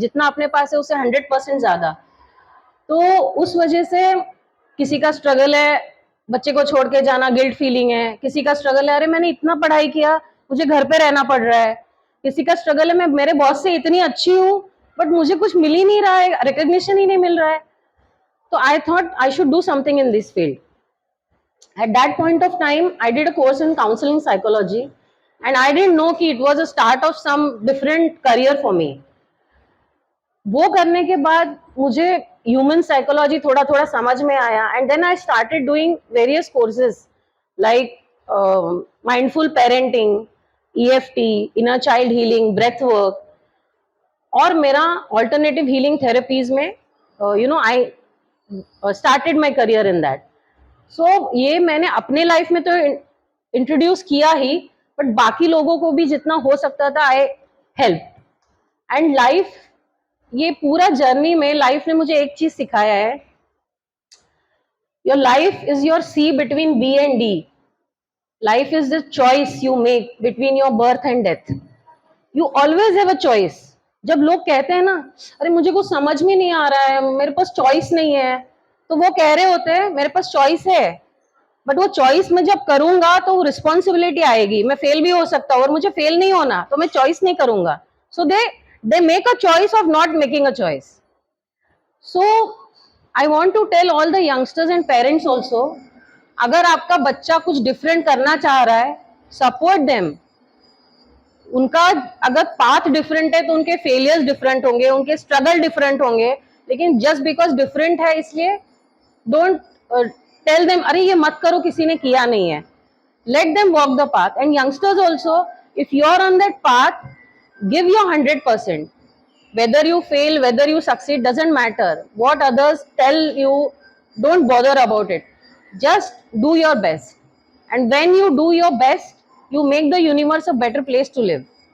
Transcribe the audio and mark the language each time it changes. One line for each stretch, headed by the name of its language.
Hindi: जितना अपने पास है उससे 100% ज्यादा. तो उस वजह से किसी का स्ट्रगल है बच्चे को छोड़ के जाना, गिल्ट फीलिंग है. किसी का स्ट्रगल है अरे मैंने इतना पढ़ाई किया मुझे घर पे रहना पड़ रहा है. किसी का स्ट्रगल है मैं मेरे बॉस से इतनी अच्छी हूँ बट मुझे कुछ मिल ही नहीं रहा है, रिकग्निशन ही नहीं मिल रहा है.
English: तो I thought I should do something in this field. At that point of time, I did a course in counseling psychology and I didn't know
Hindi: कि
English: it was a start of some different career for me.
Hindi: वो करने के बाद मुझे human psychology थोड़ा थोड़ा समझ में आया
English: And then I started doing various courses like mindful parenting, EFT, inner child healing, breath work.
Hindi: और मेरा
English: Alternative healing therapies में I started my career in that.
Hindi: सो ये मैंने अपने लाइफ में तो इंट्रोड्यूस किया ही, बट बाकी लोगों को भी जितना हो सकता था
English: I help.
Hindi: एंड लाइफ, ये पूरा जर्नी में लाइफ ने मुझे एक चीज सिखाया है.
English: Your life is your C between B and D. Life is the choice you make between your birth and death. You always have a choice.
Hindi: जब लोग कहते हैं ना अरे मुझे कुछ समझ में नहीं आ रहा है, मेरे पास चॉइस नहीं है, तो वो कह रहे होते हैं मेरे पास चॉइस है, बट वो चॉइस मैं जब करूंगा तो रिस्पॉन्सिबिलिटी आएगी. मैं फेल भी हो सकता हूँ और मुझे फेल नहीं होना, तो मैं चॉइस नहीं करूंगा.
English: So they make a choice of not making a choice. So I want to tell all the youngsters and parents also,
Hindi: अगर आपका बच्चा कुछ डिफरेंट करना चाह रहा है,
English: Support them.
Hindi: उनका अगर पाथ डिफरेंट है तो उनके फेलियर्स डिफरेंट होंगे, उनके स्ट्रगल डिफरेंट होंगे, लेकिन
English: just because
Hindi: डिफरेंट है इसलिए
English: don't tell them
Hindi: अरे ये मत करो, किसी ने किया नहीं है.
English: Let them walk the path. And youngsters also, if you are on that path, give your 100%. Whether you fail, whether you succeed, doesn't matter. What others tell you, don't bother about it. Just do your best. And when you do your best, you make the universe a better place to live.